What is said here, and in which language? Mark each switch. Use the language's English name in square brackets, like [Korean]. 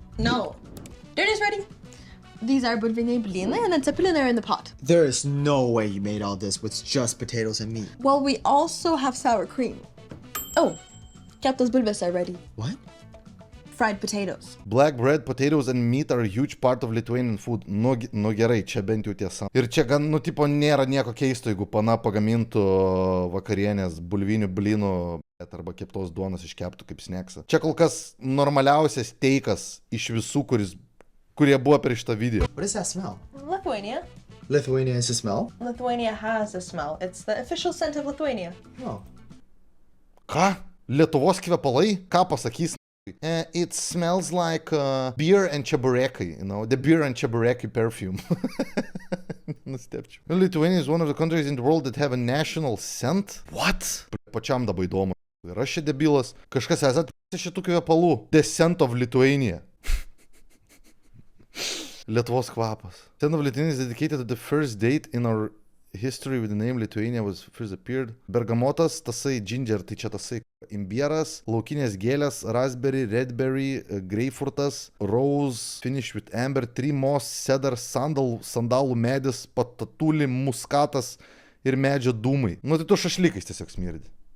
[English] No. Dinner's ready. These are budviniai blynai and then cepelinai are in the pot. There is no way you made all this with just potatoes and meat. Well, we also have sour cream. Oh, keptos bulves are ready. What? Fried potatoes. Black bread, potatoes and meat are a huge part of Lithuanian food. [Lithuanian] Nu gerai, čia bent jau tiesa. Ir čia gan, nu tipo, nėra nieko keisto, jeigu pana pagamintų vakarienės bulvinių blynų arba keptos duonos iškeptų kaip sneksą. Čia kol kas normaliausias teikas iš visų, kurie buvo per šitą video. [English] What does that smell? Lithuania. Lithuania is a smell? Lithuania has a smell. It's the official scent of Lithuania. Oh. [Lithuanian] Ką? Lietuvos kvepalai? Ką pasakys? [English] It smells like beer and chabureki, you know, the beer and chabureki perfume. [Lithuanian] Nustepčiau. [English] Lithuania is one of the countries in the world that have a national scent. [Lithuanian] What? Pačiam dabar įdomu. Ir aš čia debilas. Kažkas esat šitų kvepalų. [English] The scent of Lithuania. [Lithuanian] Lietuvos kvapas. [English] Scent of Lithuania is dedicated to the first date in our history with the name Lithuania was first appeared. [Lithuanian] Bergamotas, tasai ginger, tai čia tasai imbieras, laukinės gėlės, raspberry, redberry, greifurtas, rose, [English] finish with amber, tree moss, cedar, [Lithuanian] sandalų medis, patatulį, muskatas ir medžio dūmai. Nu tai tu šašlykais tiesiog smirdi.